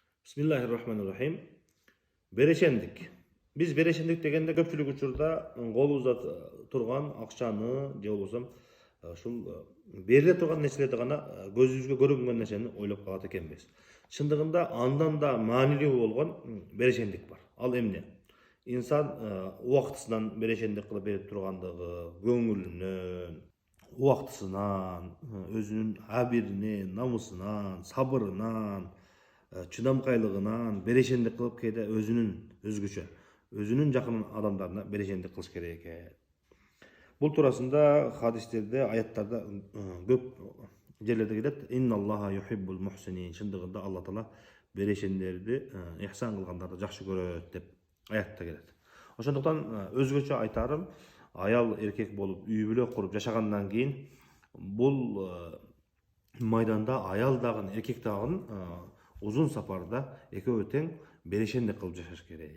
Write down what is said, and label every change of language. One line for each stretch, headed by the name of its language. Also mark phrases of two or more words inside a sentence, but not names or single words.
Arabic: Bismillahirrahmanirrahim.
Kyrgyz: Берешендик. Биз берешендик дегенде köpçülük учурда колубузда турган акчаны же болбосо ушул бериле турган нерселерди гана көзүбүзгө көрүнгөн нерсени ойлоп калат экенбиз. Чындыгында андан да маанилүү болгон берешендик бар. Ал эмне? Инсан убактысынан берешендик кылып берип тургандыгы, көңүлүнөн, убактысынан, өзүнүн абиринен, намысынан, сабырынан, чыдамкайлыгынан берешендик кылып кейде өзгөчө өзүнүн жакын адамдарына берешендик кылыш керек экен. Бул туурасында хадистерде, аяттарда көп жерлерде келет.
Arabic: إن الله يحب المحسنين.
Kyrgyz: Чындыгында Алла Таала берешендерди, ихсан кылгандарды жакшы көрөт деп аятта келет. Ошондуктан өзгөчө айтарым, аял эркек болуп үй бүлө куруп жашагандан кийин бул майданда аял дагы эркек дагы узун сапарда экөө тең берешендик кылып жашаш керек.